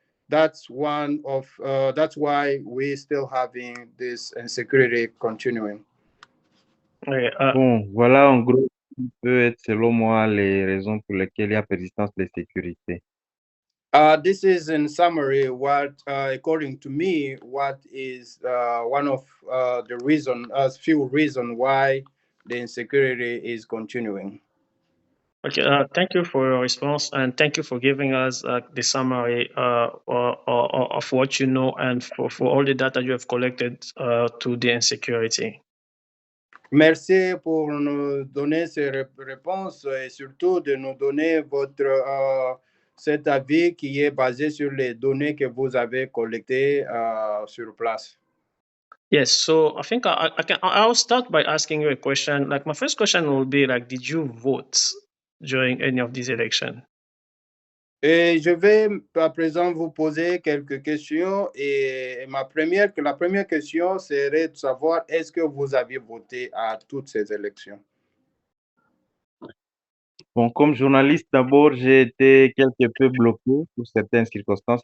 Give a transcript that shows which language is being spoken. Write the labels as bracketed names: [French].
[English] That's that's why we still having this insecurity continuing. Okay, [French] Bon, voilà en gros qui peut être, selon moi, les raisons pour lesquelles il y a persistance de sécurité. [English] This is in summary what, according to me, what is one of the reason, as few reason why the insecurity is continuing. okay, thank you for your response, and thank you for giving us the summary of what you know and for all the data you have collected to the insecurity. [French] Merci pour nous donner ces réponses et surtout de nous donner votre cet avis qui est basé sur les données que vous avez collectées sur place. [English] Yes, so I think I'll start by asking you a question. Like my first question will be like, did you vote during any of these elections? [French] Et je vais à présent vous poser quelques questions. Et la première question serait de savoir est-ce que vous aviez voté à toutes ces élections? Bon, comme journaliste, d'abord, j'ai été quelque peu bloqué pour certaines circonstances.